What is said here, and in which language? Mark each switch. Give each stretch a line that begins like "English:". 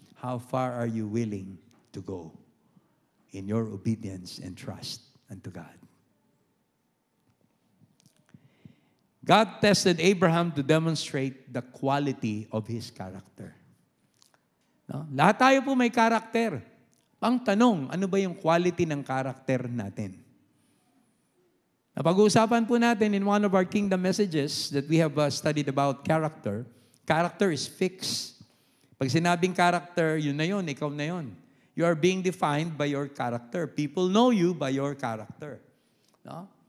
English: How far are you willing to go in your obedience and trust unto God? God tested Abraham to demonstrate the quality of his character.
Filipino: No? Lahat tayo po may karakter. Ang tanong, ano ba yung quality ng karakter natin? Napag-uusapan po natin
English: in one of our kingdom messages that we have studied about character. Character is fixed.
Filipino: Pag sinabing character, yun na yun, ikaw na yun.
English: You are being defined by your character. People know you by your character. No?